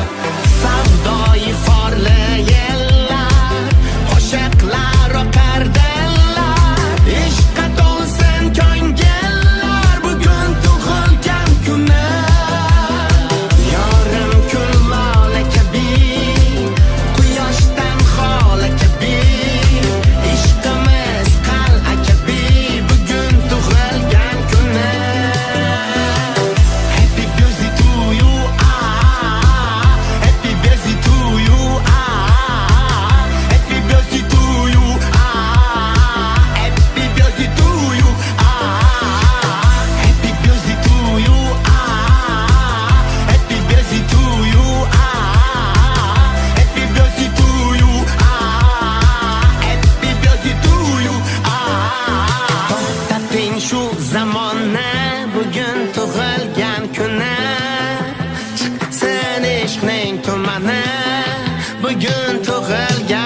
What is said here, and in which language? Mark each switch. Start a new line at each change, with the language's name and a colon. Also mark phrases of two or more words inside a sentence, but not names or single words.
Uzbek: Savdoyi forli yellar, qo'shiqlar oqar dillar, ishqqa to'lsin ko'ngillar bugun tug'ilgan kunim. Yorim kul lola kabi, quyoshdan xola kabi, ishqimiz qal'a kabi bugun tug'ilgan kunim.
English: Happy birthday to you, happy birthday to you, happy birthday to you, happy birthday to you, happy birthday to you, happy birthday to you, happy birthday to you, happy birthday to you.
Uzbek: To'xtating shu zamonni bugun tug'ilgan kuni, chiqsin ishqning tumani bugun tug'ilgan